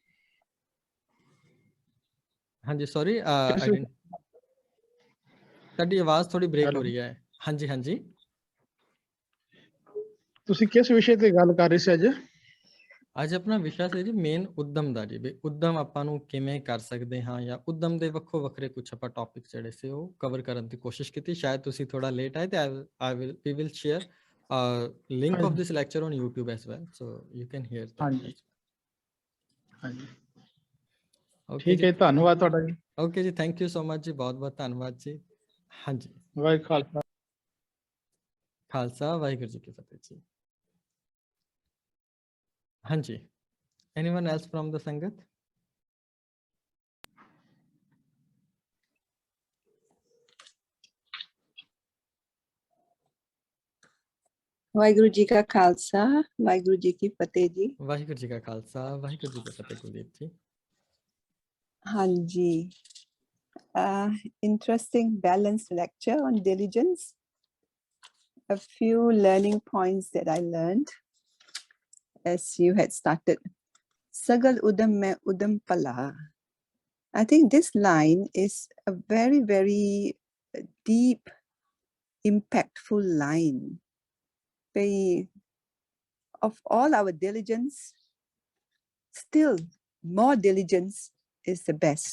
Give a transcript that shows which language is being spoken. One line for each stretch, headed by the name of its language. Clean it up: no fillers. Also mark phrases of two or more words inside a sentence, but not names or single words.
Punjabi: ਹਾਂਜੀ, ਸੌਰੀ ਤੁਹਾਡੀ ਆਵਾਜ਼ ਥੋੜੀ ਬ੍ਰੇਕ ਹੋ ਰਹੀ ਹੈ। ਹਾਂਜੀ ਹਾਂਜੀ, ਤੁਸੀਂ ਕਿਸ ਵਿਸ਼ੇ ਤੇ ਗੱਲ ਕਰ ਰਹੇ ਸੀ ਅੱਜ? ਅੱਜ ਆਪਣਾ ਵਿਸ਼ਾ ਸੀ ਜੀ ਮੇਨ ਉਦਮ ਦਾ ਜੀ, ਵੀ ਉਦਮ ਆਪਾਂ ਨੂੰ ਕਿਵੇਂ ਕਰ ਸਕਦੇ ਹਾਂ, ਜਾਂ ਉਦਮ ਦੇ ਵੱਖੋ ਵੱਖਰੇ ਕੁਝ ਆਪਾਂ ਟੌਪਿਕ ਜਿਹੜੇ ਸੀ ਉਹ ਕਵਰ ਕਰਨ ਦੀ ਕੋਸ਼ਿਸ਼ ਕੀਤੀ। ਸ਼ਾਇਦ ਤੁਸੀਂ ਥੋੜਾ ਲੇਟ ਆਏ ਤੇ
English: we will share link of this lecture on YouTube as well, so you can hear that।
Punjabi: ਹਾਂਜੀ ਹਾਂਜੀ, ਠੀਕ ਹੈ, ਧੰਨਵਾਦ ਤੁਹਾਡਾ ਜੀ। ਓਕੇ ਜੀ,
English: thank you so much
Punjabi: ਜੀ, ਬਹੁਤ ਬਹੁਤ ਧੰਨਵਾਦ ਜੀ। ਹਾਂਜੀ, ਵਾਹਿਗੁਰੂ ਖਾਲਸਾ ਖਾਲਸਾ ਵਾਹਿਗੁਰੂ ਜੀ ਕੀ ਫਤਿਹ ਜੀ। ਹਾਂਜੀ,
English: anyone else from the Sangat?
Punjabi: ਵਾਹਿਗੁਰੂ ਜੀ ਕਾ ਖਾਲਸਾ, ਵਾਹਿਗੁਰੂ ਜੀ ਕੀ ਫਤਿਹ ਜੀ। ਵਾਹਿਗੁਰੂ ਜੀ ਕਾ ਖਾਲਸਾ, ਵਾਹਿਗੁਰੂ ਜੀ ਕੀ ਫਤਿਹ। ਕੁਲਦੀਪ ਜੀ। ਹਾਂਜੀ,
English: interesting balanced lecture on diligence. A few learning points that I learned as you had started.
Punjabi: ਸਗਲ ਉਦਮ ਮਹਿ ਉਦਮ ਭਲਾ.
English: I think this line is a very, very deep, impactful line. Of all our diligence, still more diligence is the best.